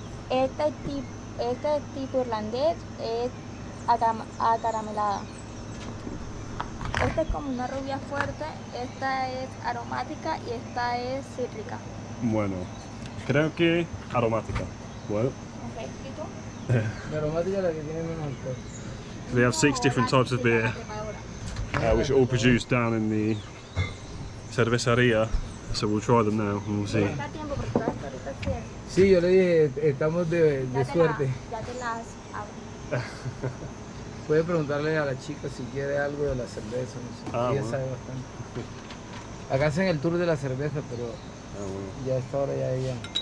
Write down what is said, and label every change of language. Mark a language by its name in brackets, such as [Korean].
[Spanish] Este es tipo irlandés, es acaramelada. Esta es como una rubia fuerte, esta es aromática y esta es cítrica. Bueno, creo que aromática. Bueno. Ok, ¿y tú? La aromática es la que tiene menos alcohol. [English] They have 6 different types of beer, which are all produced down in the cerveceria. So we'll try them now and we'll see. [Spanish] Está a tiempo porque todo esto ahorita es cierto. Sí, yo le dije, estamos de suerte. Ya te las abro. Puede preguntarle a la chica si quiere algo de la cerveza, no sé. Ah, Ella bueno. sabe bastante. Acá hacen el tour de la cerveza, pero Ah, bueno. ya a esta hora ya ella.